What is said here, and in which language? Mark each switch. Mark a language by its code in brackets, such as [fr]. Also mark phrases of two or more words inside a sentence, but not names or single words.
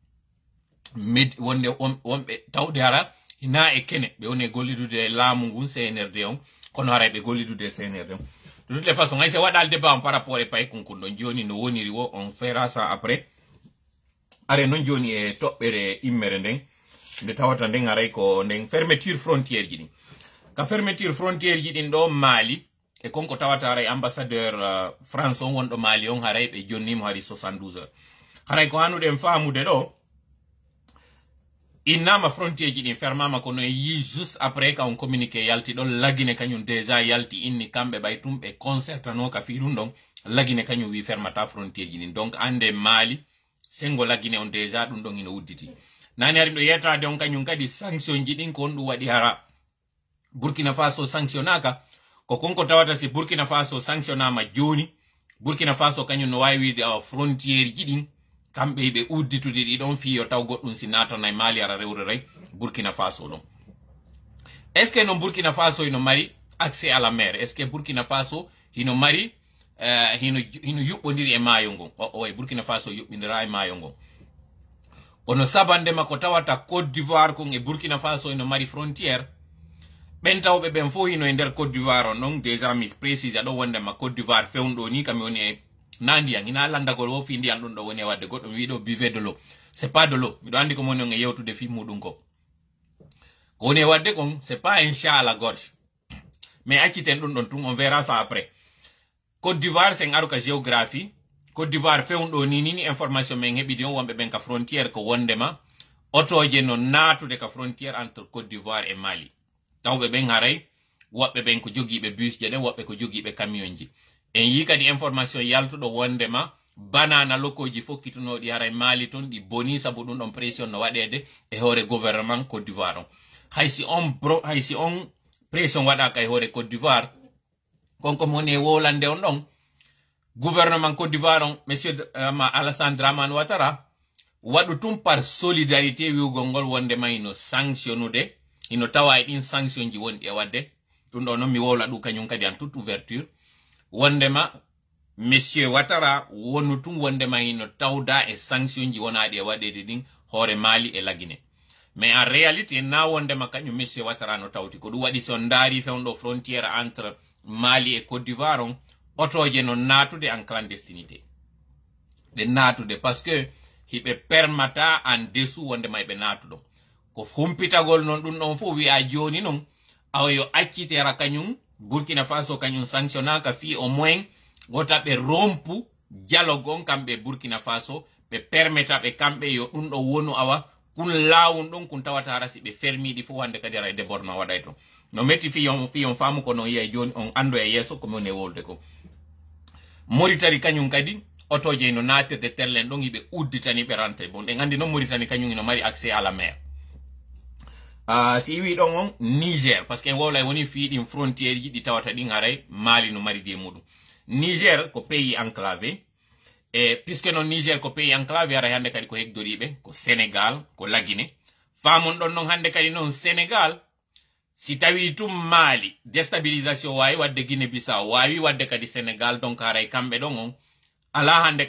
[ff] wonɓe tawde hara na e kene ɓe woni gollidude laamu ngun CNRD on kono haray ɓe gollidude CNRD on [fr] de toutes les façons c'est [ff] waɗal [fr] débat par rapport [ff] e pay kunkun ɗon joni no woniri wo on [fr] fera ça après [ff] are non joni e toɓɓere immere nden nde tawata nden aray ko nden [fr] fermeture frontière [ff] ji ɗin ka [fr] fermeture frontière [ff] ji ɗin ɗo Mali e konko tawata haray [fr] ambassadeur France [ff] on wonɗo Mali on haray ɓe jonnimo hari 72 heures haray ko hanuɗen famude ɗo innama frontière ji ɗin fermama kono yi [fr] juste après [ff] ka on communiqué yalti ɗon lagine kañum déjà yalti inni kamɓe ɓay tum ɓe concertano ka fi ɗum ɗon lagine kañum wi fermata frontière ji ɗin donc ande Mali sengo lagine on déjà ɗum ɗon ina wudditi nani ari ɗo yettade on kañum kadi sanction ji ɗin ko on ɗum waɗi hara Burkina Faso sanctionnaka ko konko tawata si Burkina Faso sanctionnama joni Burkina Faso kañum no wawi wiide frontière ji ɗin kamɓe ɓe udditude ɗiɗon fiyo taw goɗɗum si natana Mali ara rewre ray Burkina Faso ɗon [fr] est ce que [ff] non Burkina Faso ino mari [fr] accès à la mer est ce que [ff] Burkina Faso hino mari hino yuɓɓodiri e maayo ngon way Burkina Faso yuɓɓindira e maayo ngon kono sabandema ko tawata Côte d'Ivoire kon e Burkina Faso ino mari frontière ɓen tawɓe ɓen fof hino e nder Côte d'Ivoire on ɗon déjà mi précise aɗo wondema Côte d'Ivoire fewnɗo ni kami woni e na ndiyam ina landagol wo fi ndiyam ɗum ɗo woni e wadde goɗɗo mi wiɗo [fr] buvez de l'eau c'est pas de l'eau [ff] miɗo andi ko moni on e yewtude fi muɗum ko woni e wadde kon [fr] c'est pas un chat à la gorge mais [ff] acciten ɗum ɗon tun [fr] on verra ça après [ff] Côte d'Ivoire c'est aru ka géographie Côte d'Ivoire fewnɗo ni ni information men heɓidi on wonɓe ɓen ka frontière ko wondema otoje no natude ka frontière [fr] entre Côte d'Ivoire et Mali [ff] tawɓe ɓen haray woɓɓe ɓen ko jogiiɓe bus je ɗen woɓɓe ko jogiiɓe camion ji en yi kadi information yaltuɗo wondema banana lokoji fokkitunoɗi haray Mali ton ɗi boni sabu ɗum ɗon pression no waɗede e hoore gouvernement Côte d'Ivoire on haysi on pression waɗaka e hoore Côte d'Ivoire konko moni e wolande on ɗon gouvernement Côte d'Ivoire on monsieur Alassane Dramane Ouattara waɗu tum par solidarité wiwgol ngol wondema ino sanctionnude ino tawa e ɗin sanction ji wonɗi e wadde ɗum ɗo noon mi wowla ɗum kañum kadi [fr] en toute ouverture [ff] wondema monsieur Ouattara wonu tum wondema ino tawda e sanction ji wonaɗi e waɗede ɗin hoore Mali e lagine [fr] mais en réalité [ff] na wondema kañum monsieur Ouattara no tawti ko ɗum waɗi son daari fewnɗo frontière [fr] entre Mali et Côte d'Ivoire [ff] on otoje no natude [fr] en clandestinité [ff] ɗe natude [fr] par ce que [ff] hiɓe permata [fr] en dessous [ff] wondema eɓe natuɗon ko humpitagol noon ɗum ɗon fof wi'a joni noon awa yo accitera kañum Burkina Faso kañum sanctionnaka fi [fr] au moins [ff] wota ɓe [fr] rompu dialogue [ff] on kamɓe Burkina Faso ɓe permeta ɓe kamɓe yo ɗum ɗo wonu awa kun lawun ɗon kun tawata hara si ɓe fermiɗi fof hande kadi ara débordement waɗay to no metti fi on faamu ko non yiya joni on ando e yesso ko min e wolde ko Mauritanie kañum kadi otoje no natirde terlen ɗon yiɓe udditani ɓe rante bon ɗen andi noon Mauritanie kañum ino mari [fr] accès à la mer [ff] si wi ɗon on Niger [fr] parce que [ff] en wowlay woni fiiɗin frontiére ji ɗi tawata ɗin haray Mali no mari de muɗum Niger ko [fr] pays enclavé [ff] e puisque non Niger ko [fr] pays enclavé [ff] haray hande kadi ko hegdoriɓe ko Sénégal ko lagine famon ɗon noon hande kadi noon Sénégal si tawi tum Mali déstabilisation wawi wadde Guinée Bissau wawi wadde kadi Sénégal donc haray kamɓe ɗon on ala hande